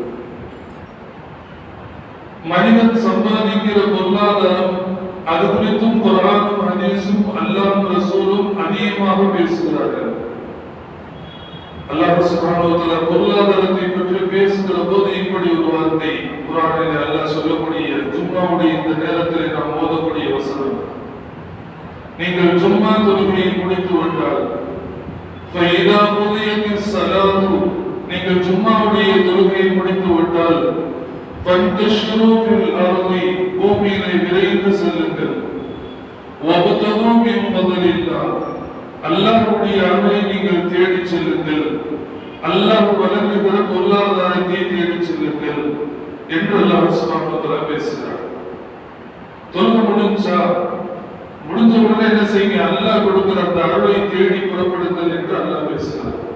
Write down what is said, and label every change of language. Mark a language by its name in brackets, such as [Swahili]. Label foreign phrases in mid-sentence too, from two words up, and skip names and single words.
[Tamil] மனிதன் சம்பாதிக்கிற பொருளாதாரம் அது குறித்தும் குர்ஆனும் ஹதீஸும் அல்லாஹ்வும் ரசூலும் அதிகமாக பேசுகிறார்கள். [Arabic] الله سبحانه و تعالى [Tamil] பொருளாதாரத்தை பற்றி பேசுகிற போது இப்படி ஒரு வார்த்தை குர்ஆனில் அல்லாஹ் சொல்லக்கூடிய ஜும்மாவுடைய இந்த நேரத்தில் நாம் ஓதக்கூடிய வசனம்: நீங்கள் ஜும்மா தொழுகையை முடித்து விட்டால் [Arabic] فَإِذَا قُضِيَتِ الصَّلَاةُ [Tamil] நீங்கள் ஜும்மாவுடைய தொழுகையை முடித்து விட்டால் [Arabic] فَانْتَشِرُوا فِي الْأَرْضِ [Tamil] பூமியிலே விரைந்து செல்லுங்கள். [Arabic] وَابْتَغُوا مِنْ فَضْلِ اللَّهِ [Tamil] அல்லாஹ்வுடைய அருளை நீங்கள் தேடிச் செல்லுங்கள். அல்லாஹ் வழங்குகிற பொருளாதாரத்தை தேடிச் செல்லுங்கள் என்று [Arabic] الله سبحانه و تعالى [Tamil] பேசுகிறார். தொழுகை முடிஞ்ச உடனே என்ன செய்யுங்க? அல்லாஹ் கொடுக்கிற அந்த அருளை தேடி புறப்படுங்கள் என்று அல்லாஹ் பேசுகிறார்.